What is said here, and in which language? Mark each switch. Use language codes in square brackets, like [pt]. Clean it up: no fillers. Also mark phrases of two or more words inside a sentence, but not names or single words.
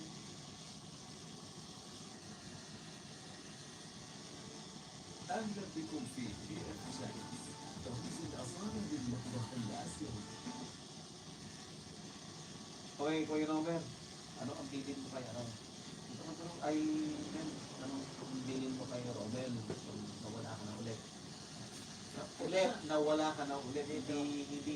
[ar] أهلا بكم في بي اف شايف تغطية الأسعار بالمطبخ الآسيوي. [tl] Okay, Kuya Robert. Ano ang bilin mo kay ano? Ay, yan. Anong bilin mo kay Romel? Kung nawala ka na ulit. Nawala ka na ulit. Hindi.